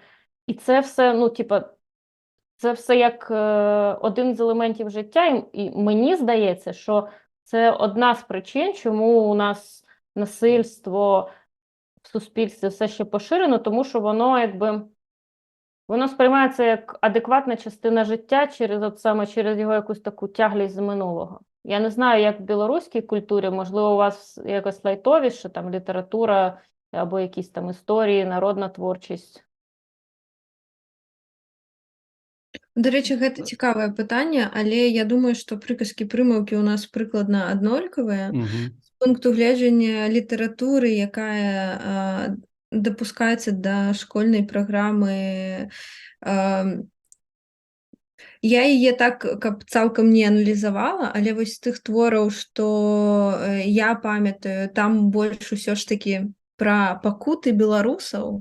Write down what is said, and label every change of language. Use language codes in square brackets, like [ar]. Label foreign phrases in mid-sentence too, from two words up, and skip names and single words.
[uk] І це все, ну, типа, це все як один з елементів життя, і мені здається, що це одна з причин, чому у нас насильство в суспільстві все ще поширено, тому що воно якби воно сприймається як адекватна частина життя через його якусь таку тяглість з минулого. Я не знаю, як в білоруській культурі, можливо, у вас якось лайтовіше, там література або якісь там історії, народна творчість. До речі, [be] гэта цікавае пытанне, але я думаю, што прыказкі прымаўкі ў нас прыкладна аднолькавыя. З пункту гледжання літаратуры, якая дапускаецца да школьнай праграмы, я яе так, каб цалкам не аналізавала, але вось з тых твораў, што я памятаю, там больш усё ж такі пра пакуты беларусаў.